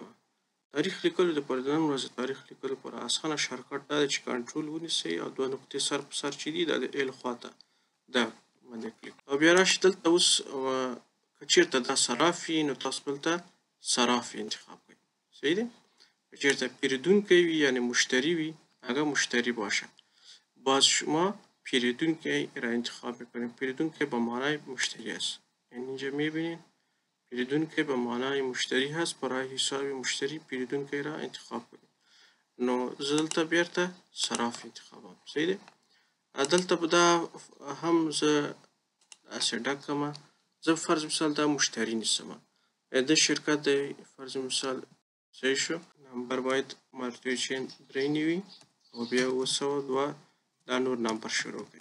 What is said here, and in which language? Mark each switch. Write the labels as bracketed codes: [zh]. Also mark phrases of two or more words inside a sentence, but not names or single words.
[ps] تاریخ لیکلو دپاره د نن ورځې تاریخ لیکلو لپاره اسانه شارټکټ دا دی چې کنټرول ونیسئ او دوه نقطې سر په سر چې دي دا د ایل خواته دا باندې کلیک او بیا راشئ دلته. اوس که چېرته دا صراف وي نو تاسو دلته صراف انتخاب کړئ. صحیح دی؟ که چېرته پیرودونکی وي یعنی مشتری وی هغه [fa] مشتری باشه. باز شما پیرودونکی را انتخاب میکنیم. پیرودونکی به معنای مشتری است. یعنی اینجا میبینید پیرودونکی به معنای مشتری هست. برای حساب مشتری پیرودونکی را انتخاب کنید. [ps] نو زه دلته بیرته صراف انتخابم. صحیح دی؟ دلته به دا هم زه داسې ډک کړمه. زه فرض مثال دا مشتری نیسم، د شرکت دی فرض مثال. صحیح شو؟ نمبر باید مرتبه چین 3 وي او بیا 902 دا نور نمبر شروع کوي.